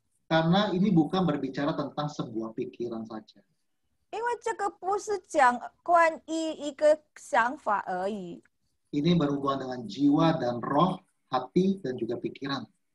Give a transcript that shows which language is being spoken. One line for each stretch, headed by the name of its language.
Indonesian: Karena ini bukan berbicara tentang sebuah pikiran saja.
Chinese: 因为这个不是讲关于一个想法而已，
Indonesian: Ini berhubungan dengan jiwa dan roh, hati, dan juga pikiran.